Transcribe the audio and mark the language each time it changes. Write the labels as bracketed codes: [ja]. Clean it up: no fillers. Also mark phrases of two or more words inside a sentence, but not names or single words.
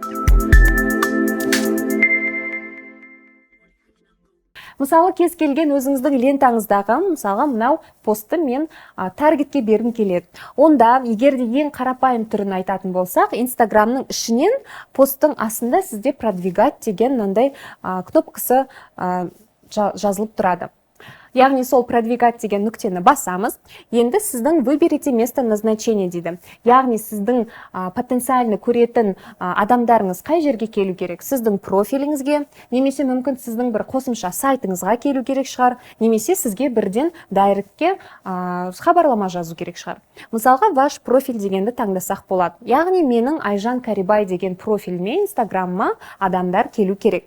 [kk] Мысалы, кез келген өзіңіздің лентаңыздағы, мысалға, мынау постты мен таргетке бергім келеді. Онда, егер де ең қарапайым түрін айтатын болсақ, Инстаграмның ішінен посттың астында сізде продвигать деген мынандай кнопкасы жазылып тұрады. Яғни сол продвигать деген нүктені басамыз. Енді сіздің [ru] выберите место назначения [kk] дейді. Яғни сіздің потенциальны көретін адамдарыңыз қай жерге келу керек? Сіздің профиліңізге, немесе мүмкін сіздің бір қосымша сайтыңызға келу керек шығар, немесе сізге бірден дайректке хабарлама жазу керек шығар. Мысалға, [ru] ваш профиль [kk] дегенді таңдасақ болады. Яғни менің Айжан Кәрібай деген профиліме Инстаграмма адамдар келу керек.